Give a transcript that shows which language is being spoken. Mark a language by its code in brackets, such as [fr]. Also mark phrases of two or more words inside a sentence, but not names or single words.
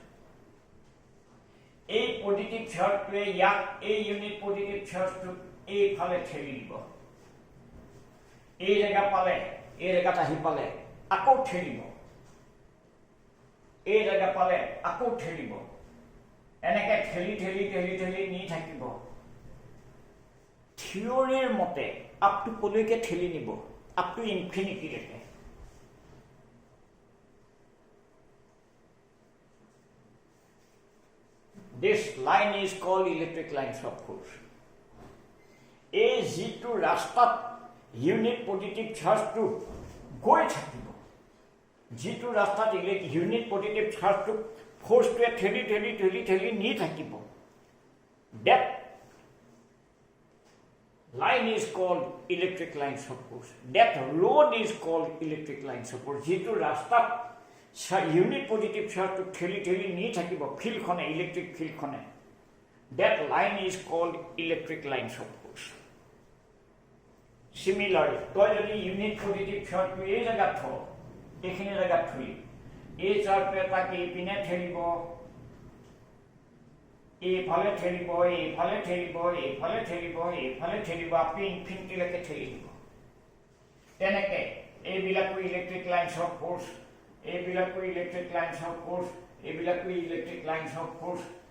[as] এই পজিটিভ চাৰ্জটোৱে ইয়াক এই [en] unit positive [as] চাৰ্জটোক এইফালে ঠেলি দিব এই জেগা পালে এই জেগাত আহি পালে আকৌ ঠেলিব এই জেগা পালে আকৌ ঠেলিব এনেকে ঠেলি ঠেলি ঠেলি ঠেলি নি থাকিব থিয়ৰীৰ মতে [en] up to [as] কলৈকে ঠেলি নিব [en] up to [as] ইনফিনিটিলৈকে [en] This line is called electric lines of force. [as] এই যিটো ৰাস্তাত [en] unit positive [as] চাৰ্জটো গৈ থাকিব যিটো ৰাস্তাত [en] unit positive [as] চাৰ্জটো ফ'ৰ্চটোৱে ঠেলি ঠেলি ঠেলি ঠেলি নি থাকিব [en] that line is called electric lines of force. That road is called electric lines of force. [as] যিটো ৰাস্তাত [en] unit positive [as] চাৰ্জটো ঠেলি ঠেলি নি থাকিব ফিল্ডখনে ইলেক্ট্ৰিক ফিল্ডখনে [en] that line is called electric lines of force. Similarly, [as] তই যদি [en] unit positive [as] চাৰ্জটো এই জেগাত থ এইখিনি জেগাত থলি এই চাৰ্জটোৱে তাক এইপিনে ঠেলিব এইফালে ঠেলিব এইফালে ঠেলিব এইফালে ঠেলিব এইফালে ঠেলিব আপনি ইনফিনিটিলৈকে ঠেলি দিব তেনেকে এইবিলাকো [en] electric lines of force [as] এইবিলাকো [en] electric lines of force [as] এইবিলাকো [en] electric lines of force